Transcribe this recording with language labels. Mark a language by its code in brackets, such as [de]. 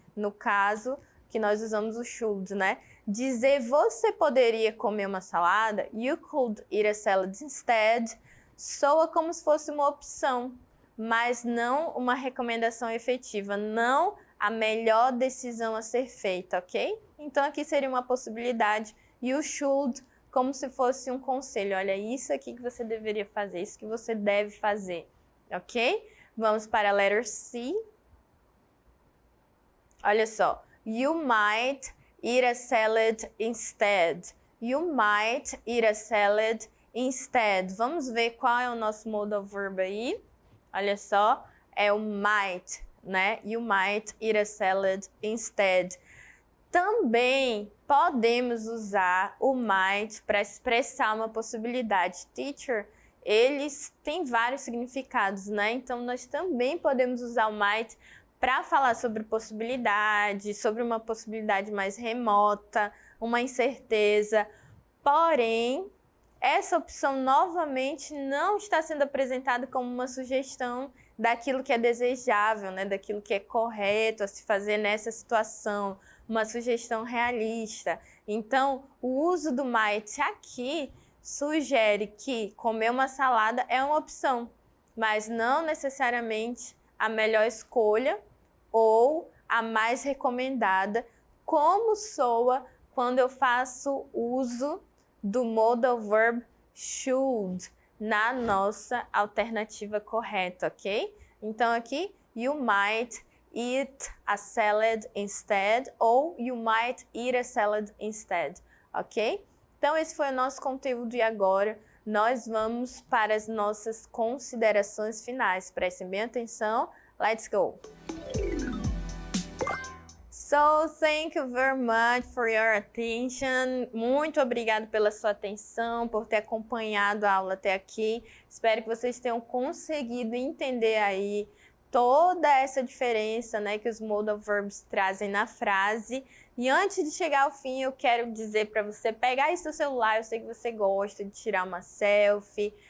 [pt] No caso, que nós usamos o should, né? Dizer você poderia comer uma salada, [en] you could eat a salad instead, [pt] soa como se fosse uma opção, mas não uma recomendação efetiva, não a melhor decisão a ser feita, ok? Então aqui seria uma possibilidade, [en] you should, [pt] como se fosse um conselho, olha, isso aqui que você deveria fazer, isso que você deve fazer, ok? Vamos para a letter C. Olha só, [en] you might eat a salad instead. You might eat a salad instead. [pt] Vamos ver qual é o nosso modal verb aí. Olha só, é o might, né? [en] You might eat a salad instead. [pt] Também podemos usar o might para expressar uma possibilidade. Teacher, eles têm vários significados, né? Então, nós também podemos usar o might para falar sobre possibilidade, sobre uma possibilidade mais remota, uma incerteza. Porém, essa opção novamente não está sendo apresentada como uma sugestão daquilo que é desejável, né? Daquilo que é correto a se fazer nessa situação, uma sugestão realista. Então, o uso do might aqui sugere que comer uma salada é uma opção, mas não necessariamente a melhor escolha ou a mais recomendada, como soa quando eu faço uso do modal verb should na nossa alternativa correta, ok? Então aqui, [en] you might eat a salad instead ou you might eat a salad instead, ok? [pt] Então esse foi o nosso conteúdo e agora nós vamos para as nossas considerações finais. Prestem bem atenção. [en] Let's go! So, thank you very much for your attention. [pt] Muito obrigado pela sua atenção, por ter acompanhado a aula até aqui. Espero que vocês tenham conseguido entender aí toda essa diferença, né, que os modal verbs trazem na frase. E antes de chegar ao fim, eu quero dizer para você pegar aí seu celular, eu sei que você gosta de tirar uma selfie.